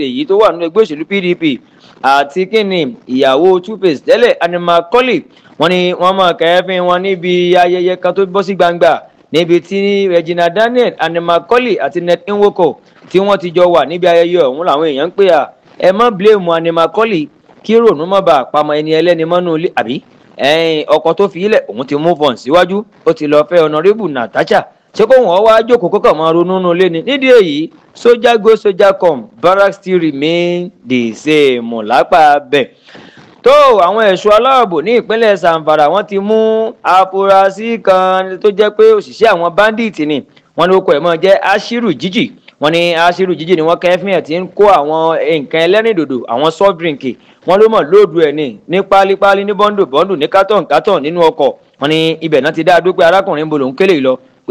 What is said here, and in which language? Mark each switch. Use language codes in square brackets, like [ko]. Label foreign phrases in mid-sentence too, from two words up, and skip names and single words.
[yo] yìí tó wà nínú ẹgbẹ́ òṣèlú PDP àti kíni ìyàwó Two-Face tẹ́lẹ̀ Annie Macaulay wọ́n ní wọ́n máa kẹ́fín wọn níbi ayẹyẹ kan tó bọ́ sí gbangba níbi tí Regina Daniel Annie Macaulay àti Ned Nwoko tí wọ́n ti jọ wà níbi ayẹyẹ ọ̀hún làwọn èèyàn ń pè ẹ má blame Annie Macaulay kí rònú má bàa pamọ́ ẹni ẹlẹ́ni mọ́nú ilé àbí ọkọ tó fi ilẹ̀ òun ti [en] move on [yo] síwájú ó ti lọ fẹ́ Honorable Natasha ṣé kó wọn wá jókòó kọ́kọ́ máa ronú nù lé ni nídìí èyí [en] soldier go soldier come barrack still remain the same [yo] lápá bẹ́ẹ̀. tó àwọn ẹ̀ṣọ́ aláàbò ní ìpínlẹ̀ Zamfara wọ́n ti mú afurasí kan tó jẹ́ pé òṣìṣẹ́ àwọn bandit ni wọ́n ló kọ ẹ̀ mọ́ jẹ́ Ashiru Jiji wọ́n ní Ashiru Jiji ni wọ́n kẹ́fín ẹ̀ tí ń kó àwọn nǹkan ẹlẹ́rìndòdò àwọn [en] soft drink [yo] wọ́n ló mọ̀ lóòdù ẹ̀ ní pálípálí ní bọ́ndù ní kátọ̀n nínú ọkọ̀ wọ́n ní ibẹ̀ náà ti dá dúpẹ́ arákùnrin ń bolo ń kélé lọ